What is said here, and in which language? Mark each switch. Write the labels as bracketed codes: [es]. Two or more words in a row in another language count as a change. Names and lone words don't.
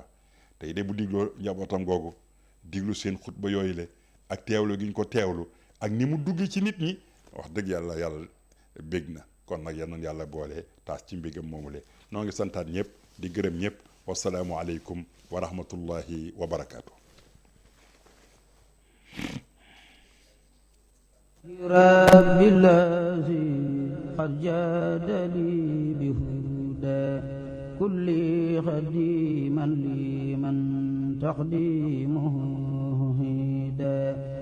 [wo] tey de bu digloo njabootam googu diglu seen xutba yooyu le ak teewlu gi ñu ko teewlu ak ni mu dugg ci nit ñi, wax dëgg yàlla bég na. kon nag yal na yàlla boole taas ci mbégam moomule. noo ngi santaat ñëpp di gërëm ñëpp. [ar] السلام عليكم ورحمة الله وبركاته. رب الذي قد جادني بهدى كل خديما لمن تقديمه هدى